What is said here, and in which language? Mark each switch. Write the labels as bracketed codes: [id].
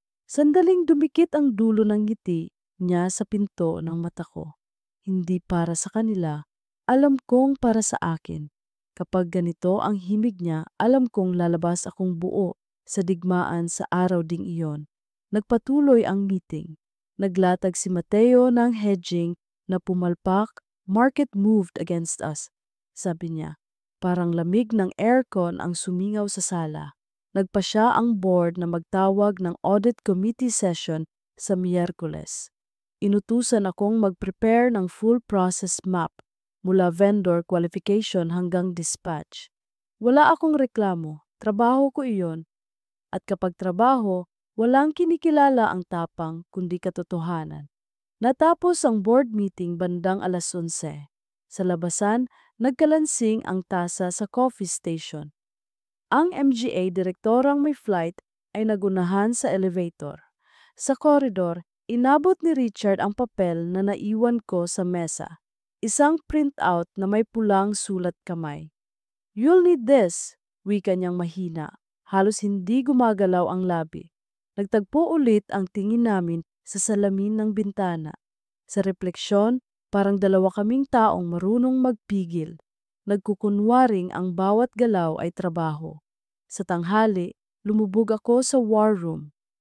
[tl] Sandaling dumikit ang dulo ng ngiti niya sa pinto ng mata ko. Hindi para sa kanila, alam kong para sa akin. Kapag ganito ang himig niya, alam kong lalabas akong buo sa digmaan sa araw ding iyon. Nagpatuloy ang meeting. Naglatag si Mateo ng hedging na pumalpak, [en] market moved against us. [tl] Sabi niya, parang lamig ng aircon ang sumingaw sa sala. Nagpa siya ang board na magtawag ng audit committee session sa Miyerkules. Inutusan akong mag-prepare ng full process map mula vendor qualification hanggang dispatch. Wala akong reklamo, trabaho ko iyon. At kapag trabaho, walang kinikilala ang tapang kundi katotohanan. Natapos ang board meeting bandang 11:00. Sa labasan, Nagkalansing ang tasa sa coffee station. Ang MGA direktorang may flight ay nagunahan sa elevator. Sa koridor, inabot ni Richard ang papel na naiwan ko sa mesa. Isang printout na may pulang sulat kamay. [en] "You'll need this," wika niyang mahina. [tl] Halos hindi gumagalaw ang labi. Nagtagpo ulit ang tingin namin sa salamin ng bintana. Sa refleksyon, parang dalawa kaming taong marunong magpigil. Nagkukunwaring ang bawat galaw ay trabaho. Sa tanghali, lumubog ako sa war room.